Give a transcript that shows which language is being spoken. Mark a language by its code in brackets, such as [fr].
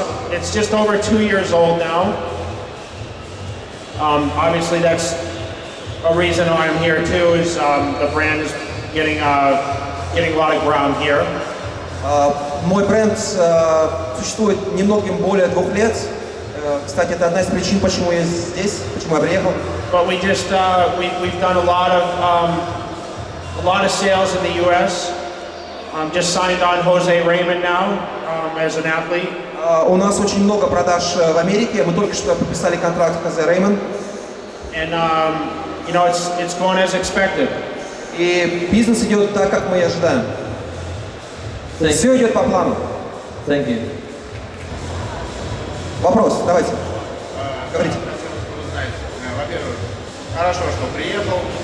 [en] It's just over 2 years old now. Obviously, that's a reason why I'm here too. Is the brand is getting a lot of ground here. [ru] Мой бренд существует немногим более 2 лет. Кстати, это одна из причин, почему я здесь, почему я приехал. [en] But we just we've done a lot of sales in the U.S. Just signed on Jose Raymond now as an athlete. [ru] У нас очень много продаж в Америке. Мы только что подписали контракт с Хозе Реймон. [en] And you know it's going as expected. [ru] И бизнес идет так, как мы и ожидаем. Все идет по плану. [en] Thank you. [ru] Вопрос, давайте. Говорите. Во-первых, хорошо, что приехал.